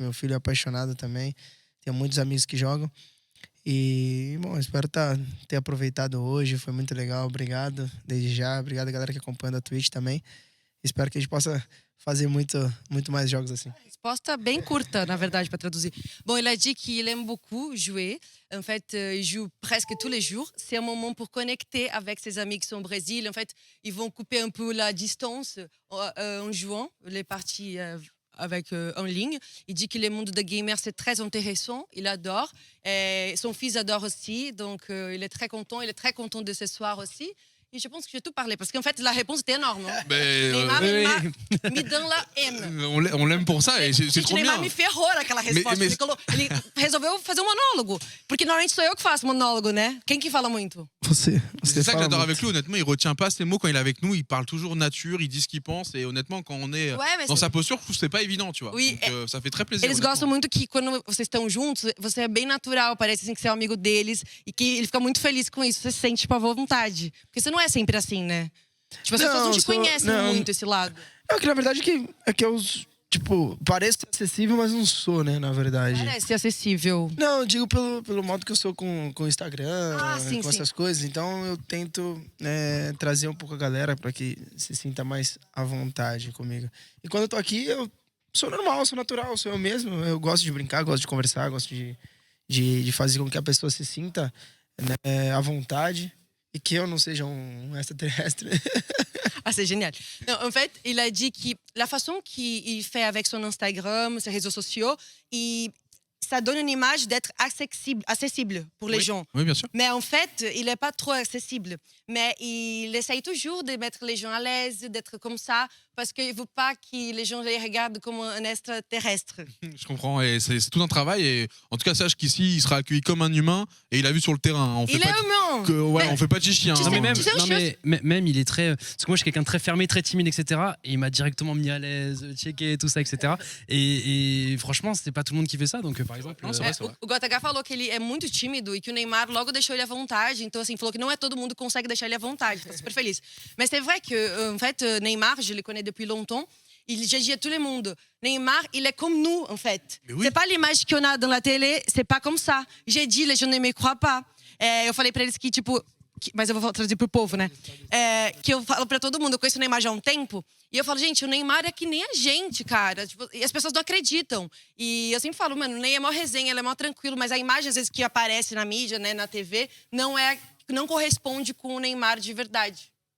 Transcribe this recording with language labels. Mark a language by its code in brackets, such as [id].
[pt] Meu filho é apaixonado também. Tenho muitos amigos que jogam. E, bom, espero ter aproveitado hoje. Foi muito legal. Obrigado desde já. Obrigado a galera que acompanha a Twitch também. Espero que a gente possa fazer muito mais jogos assim. Resposta bem curta, na verdade, para traduire. [fr] Bon, il a dit qu'il aime beaucoup jouer. En fait, il joue presque tous les jours. C'est un moment pour connecter avec ses amis qui sont au Brésil. En fait, ils vont couper un peu la distance en jouant les parties en ligne. Il dit que le monde de gamer, c'est très intéressant. Il adore. Et son fils adore aussi. Donc, il est très content. Il est très content de ce soir aussi. Et je pense que j'ai tout parlé, parce qu'en fait, la réponse était énorme. [pt] Hein? Neymar me dando la M. [fr] On l'aime pour ça, et c'est trop bien. [pt] Neymar me ferrou naquela resposta. Ele resolveu fazer um monólogo. Porque normalmente sou eu que faço monólogo, né? Quem que fala muito? [fr] C'est ça que j'adore avec lui, honnêtement, il retient pas ses mots quand il est avec nous, il parle toujours nature, il dit ce qu'il pense, et honnêtement, quand on est dans sa posture, je trouve que c'est pas évident, tu vois. Oui, donc, ça fait très plaisir. [pt] Eles gostam muito que quando vocês estão juntos, você é bem natural, parece assim que você é um amigo deles, e que ele fica muito feliz com isso, você se sente tipo à vontade. Porque você não é sempre assim, né? Tipo, as pessoas não te conhecem muito esse lado. É que na verdade é que eu, tipo, pareço acessível, mas não sou, né, na verdade. Parece acessível. Não, eu digo pelo modo que eu sou com o Instagram, sim, com essas coisas. Então eu tento trazer um pouco a galera pra que se sinta mais à vontade comigo. E quando eu tô aqui, eu sou normal, sou natural, sou eu mesmo. Eu gosto de brincar, gosto de conversar, gosto de fazer com que a pessoa se sinta à vontade. Et que je ne seja extraterrestre. [fr] Ah, c'est génial. Non, en fait, il a dit que la façon qu'il fait avec son Instagram, ses réseaux sociaux, ça donne une image d'être accessible pour les gens. Oui, bien sûr. Mais en fait, il n'est pas trop accessible. Mais il essaye toujours de mettre les gens à l'aise, d'être comme ça, parce qu'il ne veut pas que les gens les regardent comme un extraterrestre. Je comprends, et c'est tout un travail. Et en tout cas, sache qu'ici, il sera accueilli comme un humain, et il a vu sur le terrain. On fait il est humain. On fait pas de chichi. Hein. Même, il est très. Parce que moi, je suis quelqu'un de très fermé, très timide, etc. Et il m'a directement mis à l'aise, checké, tout ça, etc. Et franchement, c'est pas tout le monde qui fait ça. Donc, par exemple. Non, c'est vrai, c'est vrai. [pt] O Gotaga falou que ele é muito tímido e que o Neymar logo deixou ele à vontade. Então, assim, falou que não é todo mundo que consegue deixar ele à vontade. Tá super feliz. [fr] Mais c'est vrai que, en fait, Neymar, je le connais depuis longtemps. Il dit à tout le monde, Neymar, il est comme nous, en fait. Oui. C'est pas l'image qu'on a dans la télé, c'est pas comme ça. J'ai dit, les gens ne me croient pas. [pt] Eu falei pra eles que, tipo... mas eu vou traduzir pro povo, né? Que eu falo pra todo mundo, eu conheço o Neymar já há um tempo, e eu falo, gente, o Neymar é que nem a gente, cara. Tipo, e as pessoas não acreditam. E eu sempre falo, mano, o Ney é mó resenha, ele é mó tranquilo, mas a imagem, às vezes, que aparece na mídia, né, na TV, não corresponde com o Neymar de verdade.